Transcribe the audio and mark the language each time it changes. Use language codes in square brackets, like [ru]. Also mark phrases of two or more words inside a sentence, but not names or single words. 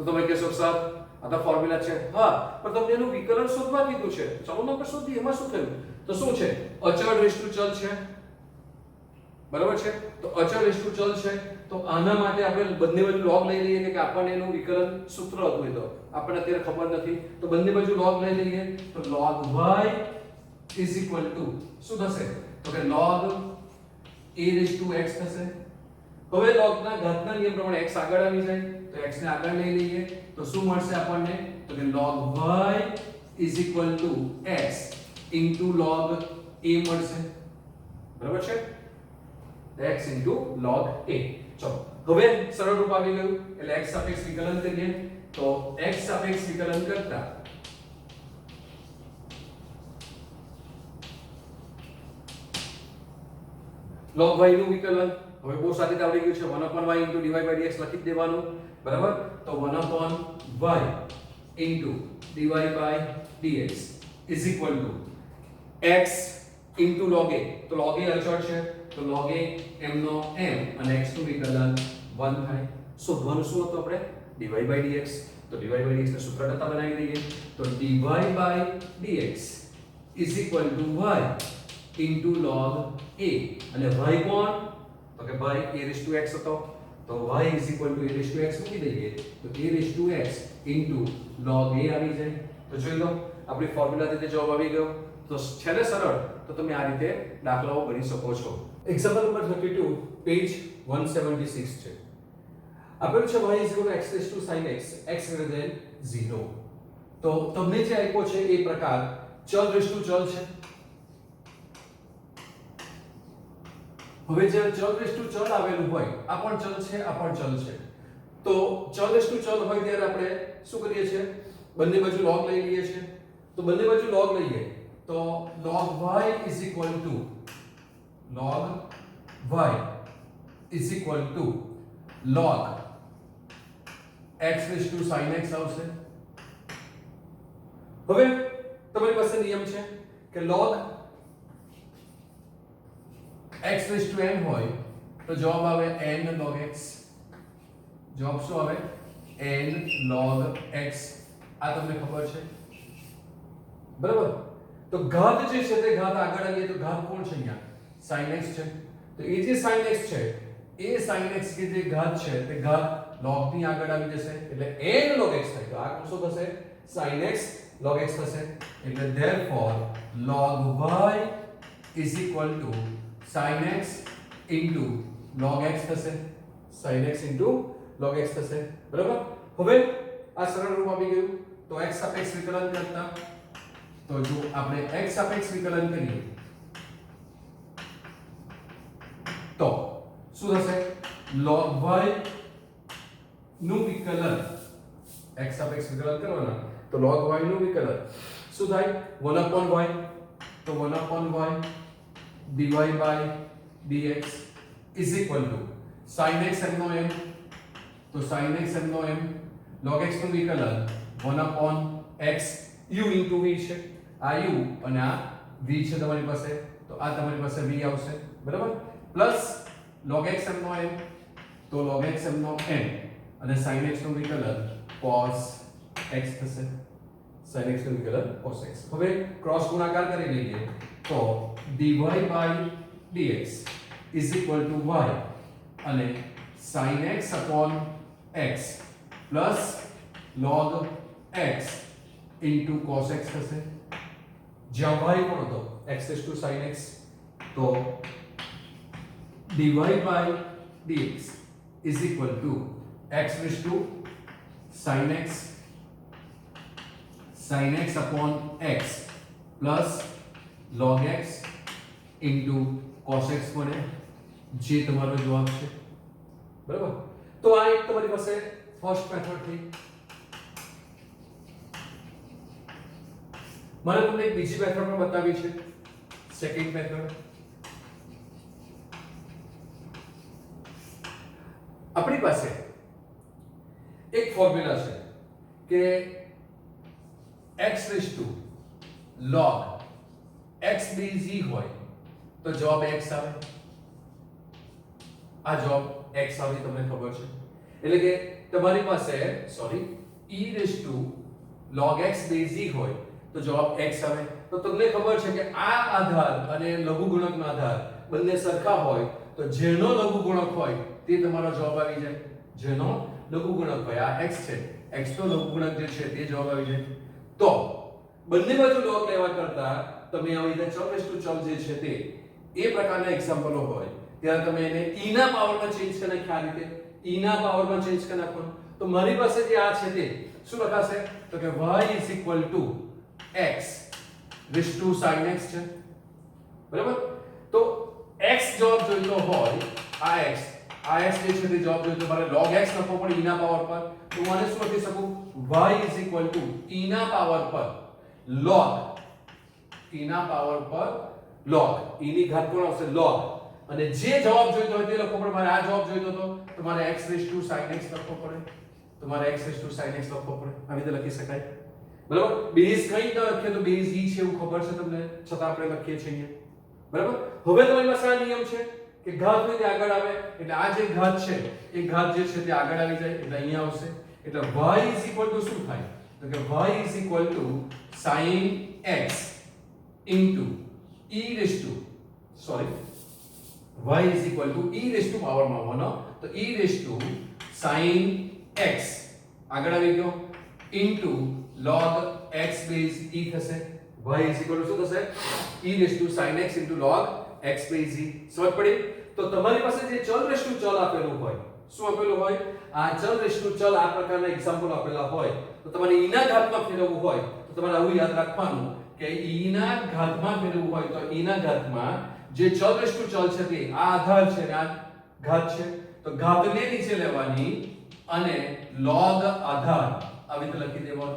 [gu] તમે કહેશો સર આ તો ફોર્મ્યુલા છે હા પણ તમને એનું વિકલન શોધવા કીધું છે ચાલો નંબર શોધીએ એમાં શું થયું તો શું છે અચળ રેસ્ટુ ચલ છે બરાબર છે તો અચળ રેસ્ટુ ચલ છે તો આના માટે આપણે બંને બાજુ log લઈ લઈએ કે આપણને એનું વિકલન સૂત્ર હતું એ તો આપણને અત્યારે ખબર નથી તો બંને બાજુ log લઈ લઈએ તો [en] log y is equal to [gu] શું થશે તો કે [en] log a raised to x [gu] થશે હવે log ના ઘાતના નિયમ પ્રમાણે x આગળ આવી જાય તો x ને આગળ લઈ લઈએ તો શું મળશે આપણને તો કે [en] log y is equal to x into log a [gu] મળશે બરાબર છે [en] x into log a [gu] ચલો હવે સરળ રૂપ આવી ગયું એટલે x સાપેક્ષ વિકલન કરીએ તો x સાપેક્ષ વિકલન કરતા [en] log y [gu] નું વિકલન હવે બહુ સારી રીતે આવડી ગયું છે [en] 1/y into dy by dx [gu] લખી દેવાનું બરાબર તો [en] 1/y into dy by dx is equal to x into log a [gu] તો [en] log a [gu] અચળ છે તો [en] log a [gu] m નો m અને x નું વિકલન 1 થાય શોધવાનું શું હતું આપણે [en] dy by dx [gu] તો [en] dy by dx [gu] ને સૂત્ર કરતા બનાવી દઈએ તો [en] dy by dx is equal to y into log a [gu] અને y કોણ તો કે [en] y a raised to x [gu] હતો તો [en] y is equal to a raised to x [gu] મૂકી દઈએ તો [en] a raised to x into log a [gu] આવી જાય તો જોઈ લો આપણી ફોર્મ્યુલા રીતે જવાબ આવી ગયો તો છે ને સરળ તો તમે આ રીતે દાખલાઓ ગણી શકો છો [en] example number [gu] 32 પેજ 176 છે આપેલું છે [en] y is equal to x raised to sin x x greater than 0 [gu] તો તમને જે આપ્યો છે એ પ્રકાર ચલ રેસ્ટુ ચલ છે. હવે જ્યારે ચલ રેસ્ટુ ચલ આવેલું હોય, આ પણ ચલ છે, આ પણ ચલ છે, તો ચલ રેસ્ટુ ચલ હોય ત્યારે આપણે શું કરીએ છીએ? બંને બાજુ log લઈ લઈએ છીએ. તો બંને બાજુ log લઈએ તો [en] log y is equal to log y is equal to log x raised to sin x [gu] આવશે. હવે તમારી પાસે નિયમ છે કે [en] log x raised to n [gu] હોય તો જવાબ આવે [en] n log x. [gu] જવાબ શું આવે? [en] n log x. [gu] આ તમને ખબર છે, બરાબર? તો ઘાત જે છે તે ઘાત આગળ આવીએ તો ઘાત કોણ છે? અહીંયા [en] sin x [gu] છે. તો એ જે [en] sin x [gu] છે એ [en] sin x [gu] કે જે ઘાત છે તે ઘાત log ની આગળ આવી જશે એટલે [en] n log x [gu] થાય. તો આ શું થશે? [en] sin x log x [gu] થશે. એટલે [en] therefore log y is equal to sin x into log x [gu] થશે. [en] sin x into log x [gu] થશે, બરાબર? હવે આ સરળ રૂપ આવી ગયું. તો x સાપેક્ષ વિકલન કરતા તો જો આપણે x સાપેક્ષ વિકલન કરીએ તો શું થશે? [en] log y [gu] નું વિકલન, x સાપેક્ષ વિકલન કરવાના તો [en] log y [gu] નું વિકલન શું થાય? 1/y. તો [en] 1/y dy by dx is equal to sin x [gu] m નો m. તો [en] sin x [gu] m નો m [en] log x [gu] નું વિકલન 1/x [en] u into v [gu] છે. આ u અને આ v છે તમારી પાસે, તો આ તમારી પાસે v આવશે, બરાબર? પ્લસ [en] log x [gu] m નો m તો [en] log x [gu] m નો m અને [en] sin x [gu] નું વિકલન [en] cos x [gu] થશે. [en] sin x [gu] નું વિકલન [en] cos x. [gu] હવે ક્રોસ ગુણાકાર કરી લઈએ તો [en] dy by dx is equal to y [gu] અને [en] sin x upon x plus log x into cos x [gu] થશે. જ્યાં y કોણ હતો? [en] x raised to sin x. [gu] તો [en] dy by dx is equal to x raised to sin x upon x plus log x into cos x [gu] બને, જે તમારો જવાબ છે, બરાબર? તો આ એક તમારી પાસે [en] first method [gu] થઈ. મારે તમને એક બીજી મેથડ પણ બતાવી છે, [en] second method. [gu] આપણી પાસે એક ફોર્મ્યુલા છે કે [en] x raised to log x base e [gu] હોય તો જવાબ x આવે. આ જવાબ x આવે તમને ખબર છે. એટલે કે તમારી પાસે [en] e raised to log x base e [gu] હોય તો જવાબ x આવે. તો તમને ખબર છે કે આ આધાર અને લઘુગુણકનો આધાર બંને સરખા હોય તો જેનો લઘુગુણક હોય તે તમારો જવાબ આવી જાય. જેનો લઘુગુણક હોય આ x છે, x નો લઘુગુણક જે છે તે જવાબ આવી જાય. તો બંને બાજુ log લેવા કરતા તમે આવી રીતે ચલ [en] raised to [gu] ચલ જે છે તે એ પ્રકારના એક્ઝામ્પલો હોય ત્યારે તમે એને e ના પાવરમાં ચેન્જ કરી નાખી. આ રીતે e ના પાવરમાં ચેન્જ કરી નાખો તો મારી પાસે જે આ છે તે શું લખાશે? તો કે [en] y is equal to x raised to sin x [gu] છે, બરાબર? તો x જવાબ જોઈતો હોય આ x જે છે તે જવાબ જોઈતો મારે [en] log x [gu] લખવો પડે e ના પાવર પર. તો હું આને શું લખી શકું? [en] y is equal to [gu] e ના પાવર પર log e ના પાવર પર log e ની ઘાત કોણ આવશે? log. અને જે જવાબ જોઈતો હોય તે લખવો પડે. મારે આ જવાબ જોઈતો હતો તો મારે [en] x raised to sin x [gu] લખવો પડે. તો મારે [en] x raised to sin x [gu] લખવો પડે. આવી રીતે લખી શકાય, બરાબર? બેઝ કઈ ન લખીએ તો બેઝ e છે એવું ખબર છે તમને, છતાં આપણે લખીએ છીએ અહીંયા, બરાબર? હવે તમારી પાસે આ નિયમ છે કે ઘાત હોય તે આગળ આવે એટલે આ જે ઘાત છે એ ઘાત જે છે તે આગળ આવી જાય એટલે અહીંયા આવશે. એટલે [en] y is equal to [gu] શું થાય? તો કે [en] y is equal to sin x into e raised to y is equal to e raised to [gu] પાવર માં 1 તો [en] e raised to sin x [gu] આગળ આવી ગયો [en] into log x base e [gu] થશે. [en] y is equal to [gu] શું થશે? [en] e raised to sin x into log x base e. [gu] સમજ પડી? તો તમારી પાસે જે ચલ [en] raised to [gu] ચલ આપેલું હોય, શું આપેલું હોય? આ ચલ [en] raised to [gu] ચલ આ પ્રકારના એક્ઝામ્પલ આપેલા હોય તો તમારે e ના ઘાતમાં ફેરવવું હોય તો તમારે આવું યાદ રાખવાનું કે e ના ઘાતમાં ફેરવવું હોય તો e ના ઘાતમાં જે ચલ રેસ્ટુ ચલ છે તે આ આધાર છે ને આ ઘાત છે, તો ઘાતને નીચે લેવાની અને log આધાર આવી રીતે લખી દેવાનું.